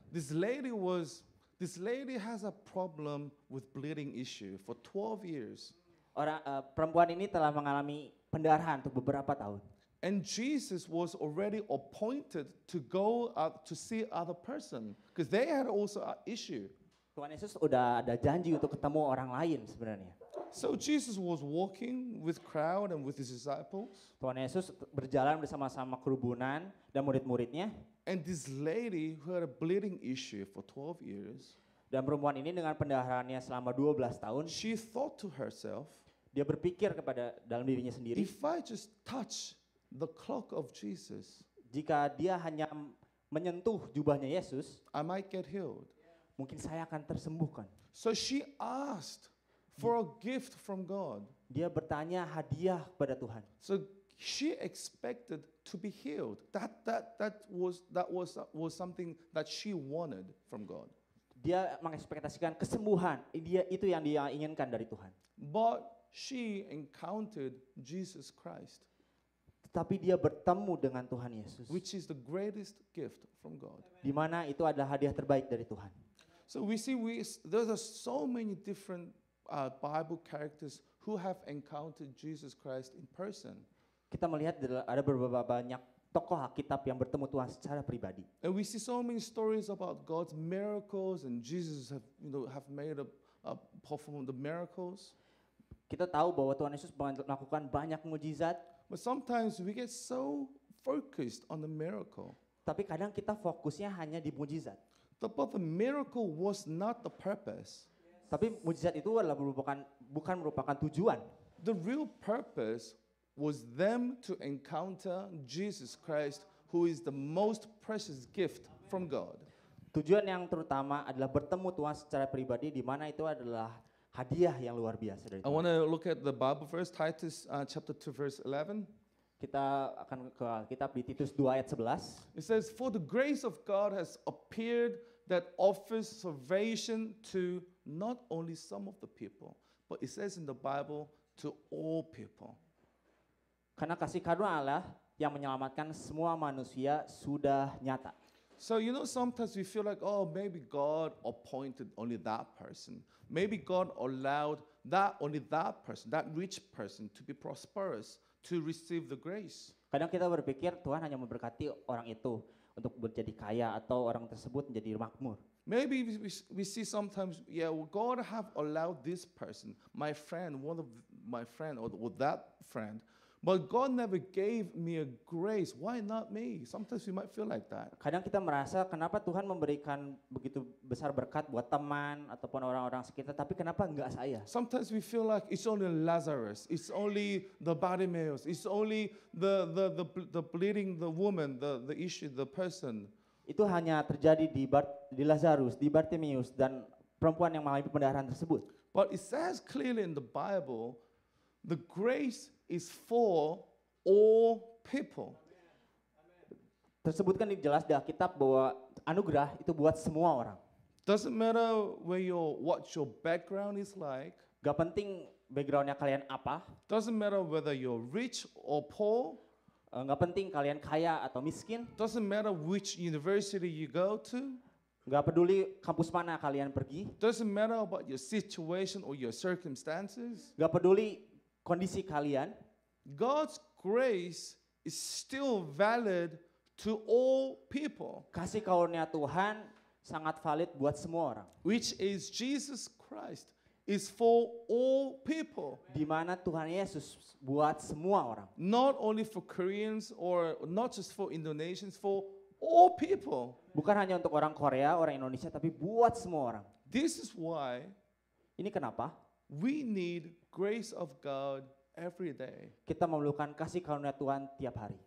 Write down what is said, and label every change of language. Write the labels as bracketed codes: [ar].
[en] This lady has a problem with bleeding issue for 12 years. [id] Perempuan ini telah mengalami pendarahan untuk beberapa tahun. [en] And Jesus was already appointed to go out to see other person because they had also an issue. [id] Tuhan Yesus udah ada janji untuk ketemu orang lain sebenarnya. [en] So Jesus was walking with crowd and with his disciples. [id] Tuhan Yesus berjalan bersama-sama kerumunan dan murid-muridnya. [en] And this lady who had a bleeding issue for 12 years, [id] Dan perempuan ini dengan pendarahannya selama 12 tahun, [en] she thought to herself, [id] dia berpikir kepada dalam dirinya sendiri, [en] if I just touch the cloak of Jesus, [id] jika dia hanya menyentuh jubahnya Yesus, [en] I might get healed. [id] mungkin saya akan tersembuhkan. [en] So she asked for a gift from God. [id] Dia bertanya hadiah kepada Tuhan. [en] So she expected to be healed. That was something that she wanted from God. [id] Dia mengekspektasikan kesembuhan. Itu yang dia inginkan dari Tuhan. [en] But she encountered Jesus Christ, [id] Tetapi dia bertemu dengan Tuhan Yesus. [en] which is the greatest gift from God. [id] Di mana itu adalah hadiah terbaik dari Tuhan. [en] So we see there are so many different Bible characters who have encountered Jesus Christ in person. [id] Kita melihat ada beberapa banyak tokoh Alkitab yang bertemu Tuhan secara pribadi. [en] And we see so many stories about God's miracles and Jesus have performed the miracles. [id] Kita tahu bahwa Tuhan Yesus melakukan banyak mujizat, [en] But sometimes we get so focused on the miracle. [id] tapi kadang kita fokusnya hanya di mujizat. [en] But the miracle was not the purpose. [id] Tapi mujizat itu adalah bukan merupakan tujuan. [en] The real purpose was them to encounter Jesus Christ, who is the most precious gift from God. [id] Tujuan yang terutama adalah bertemu Tuhan secara pribadi, di mana itu adalah hadiah yang luar biasa dari [en] I [id] Tuhan. [en] want to look at the Bible verse, Titus chapter 2, verse 11. [id] Kita akan ke Alkitab di Titus 2 ayat 11. [en] It says, "For the grace of God has appeared that offers salvation to not only some of the people, but it says in the Bible to all people. [id] Karena kasih karunia Allah yang menyelamatkan semua manusia sudah nyata. [en] So, sometimes we feel like, oh, maybe God appointed only that person. Maybe God allowed only that person, that rich person, to be prosperous, to receive the grace. [id] Kadang kita berpikir Tuhan hanya memberkati orang itu untuk menjadi kaya atau orang tersebut menjadi makmur. [en] Maybe we see sometimes, God have allowed this person, my friend, one of my friend, or that friend, but God never gave me a grace. Why not me? Sometimes we might feel like that. [id] Kadang kita merasa kenapa Tuhan memberikan begitu besar berkat buat teman ataupun orang-orang sekitar, tapi kenapa enggak saya? [en] Sometimes we feel like it's only Lazarus, it's only the Bartimaeus, it's only the bleeding, the woman, the issue, the person. [id] Itu hanya terjadi di Lazarus, di Bartimeus dan perempuan yang mengalami pendarahan tersebut. [en] But it says clearly in the Bible, the grace is for all people. [id] Tersebutkan jelas di Alkitab bahwa anugerah itu buat semua orang. [en] Doesn't matter what your background is like. [id] Gak penting backgroundnya kalian apa. [en] Doesn't matter whether you're rich or poor. [id] Gak penting kalian kaya atau miskin. [en] Doesn't matter which university you go to. [id] Gak peduli kampus mana kalian pergi. [en] Doesn't matter about your situation or your circumstances. [id] Gak peduli kondisi kalian. [en] God's grace is still valid to all people. [id] Kasih karunia Tuhan sangat valid buat semua orang. [en] Which is Jesus Christ is for all people. [id] Di mana Tuhan Yesus buat semua orang. [en] Not only for Koreans or not just for Indonesians, for all people. [id] Bukan hanya untuk orang Korea, orang Indonesia, tapi buat semua orang. [en] This is why [id] ini kenapa [en] we need grace of God every day. [id] Kita memerlukan kasih karunia Tuhan tiap hari.